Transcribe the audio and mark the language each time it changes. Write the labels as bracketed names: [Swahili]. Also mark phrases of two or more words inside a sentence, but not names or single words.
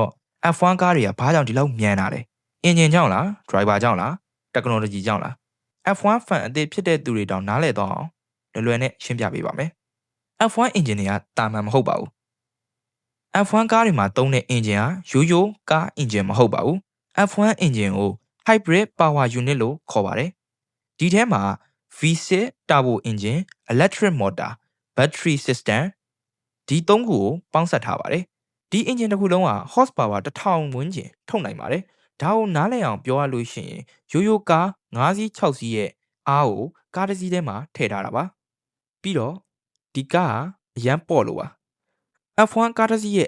[Burmese] F1 ကားတွေကဘာကြောင့်ဒီလောက်မြန်လာလဲအင်ဂျင်ကြောင့်လား driver ကြောင့်လား technology ကြောင့်လား F1 fan အသစ်ဖြစ်တဲ့သူတွေတောင်နားလည်တော့အောင်လွယ်နဲ့ရှင်းပြပေးပါမယ် F1 engine တွေကတာမန်မဟုတ်ပါဘူး F1 ကားတွေမှာ သုံးတဲ့ engine ကရိုးရိုးကား engine မဟုတ်ပါဘူး F1 engine ကို [English] hybrid power unit [Burmese] လို့ခေါ်ပါတယ်ဒီထဲမှာ [English] V6 turbo engine electric motor battery system [Burmese] ဒီ3ခုကိုပေါင်းစပ်ထားပါတယ်ဒီ engine တစ်ခုလုံးက horsepower 1000ဝန်းကျင်ထုတ်နိုင်ပါတယ်ဒါကိုနားလည်အောင်ပြောရလို့ရှိရင်ရိုးရိုးကား5စီး6စီးရဲ့အားကိုကားတစ်စီးထဲမှာထည့်ထားတာပါပြီးတော့ဒီကားကအရန်ပေါ့လို့ပါ F1 ကားတစ်စီးရဲ့